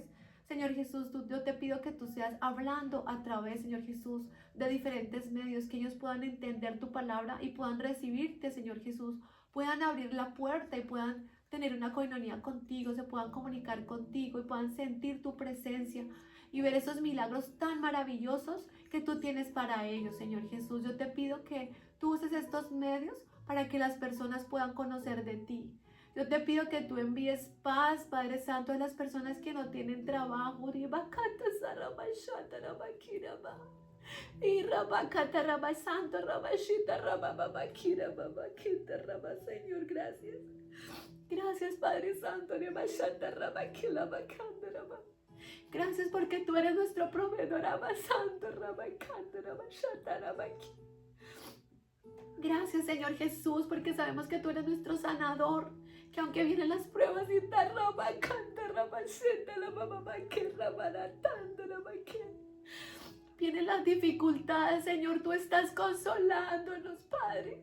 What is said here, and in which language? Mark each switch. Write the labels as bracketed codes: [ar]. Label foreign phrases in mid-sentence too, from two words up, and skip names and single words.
[es] Señor Jesús, yo te pido que tú seas hablando a través, Señor Jesús, de diferentes medios, que ellos puedan entender tu palabra y puedan recibirte, Señor Jesús, puedan abrir la puerta y puedan tener una coinonía contigo, se puedan comunicar contigo y puedan sentir tu presencia y ver esos milagros tan maravillosos que tú tienes para ellos, Señor Jesús. Yo te pido que tú uses estos medios para que las personas puedan conocer de ti. Yo te pido que tú envíes paz, Padre Santo, a las personas que no tienen trabajo. Y Rabacata Rabba Santo Rabashita Rabba Babakira Babakita Rabba, Señor, gracias. Gracias, Padre Santo, Rabashata Rabakila Bakanda Rabba. Gracias porque tú eres nuestro proveedor, Rabba Santo Rabakanda Rabashata Rabaki. Gracias, Señor Jesús, porque sabemos que tú eres nuestro sanador, que aunque vienen las pruebas y ta Rabakanda Rabasheta la Babake Rabaratanda Rabake, vienen las dificultades, Señor, tú estás consolándonos, Padre.